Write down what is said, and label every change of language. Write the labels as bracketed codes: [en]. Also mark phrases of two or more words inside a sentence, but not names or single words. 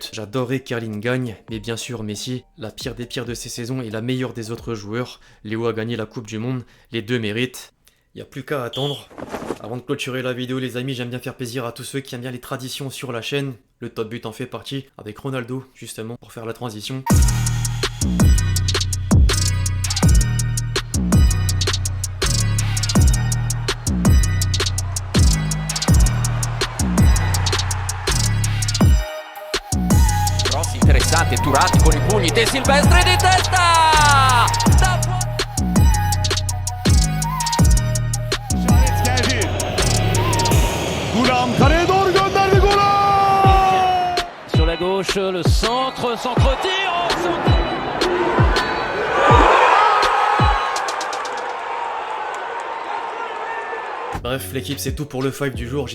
[fr] J'adorerais qu'Erling gagne, mais bien sûr Messi, la pire des pires de ces saisons et la meilleure des autres joueurs. Léo a gagné la Coupe du Monde, les deux méritent. Y a plus qu'à attendre. Avant de clôturer la vidéo les amis, j'aime bien faire plaisir à tous ceux qui aiment bien les traditions sur la chaîne. Le top but en fait partie, avec Ronaldo justement, pour faire la transition. [it] Cross interessante, Turati con i pugni, De Silvestri di testa! [tr] Goulam kaleye doğru gönderdi Goulam! [fr] Sur la gauche, le centre-tir Bref, l'équipe, c'est tout pour le 5 du jour.